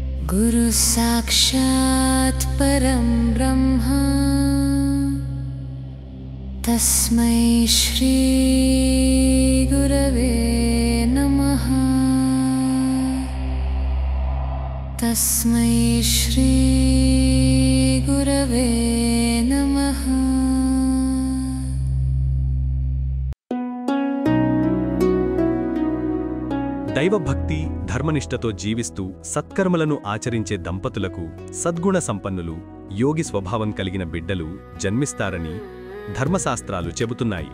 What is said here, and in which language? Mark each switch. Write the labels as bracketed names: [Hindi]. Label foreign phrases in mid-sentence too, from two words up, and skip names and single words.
[Sanskrit] गुरु साक्षात् परं ब्रह्म तस्मै श्री गुरवे नमः। तस्मै श्री गुरवे नमः। [Telugu] దైవభక్తి ధర్మనిష్టతో జీవిస్తూ సత్కర్మలను ఆచరించే దంపతులకు సద్గుణ సంపన్నులు యోగి స్వభావం కలిగిన బిడ్డలు జన్మిస్తారని ధర్మశాస్త్రాలు చెబుతున్నాయి.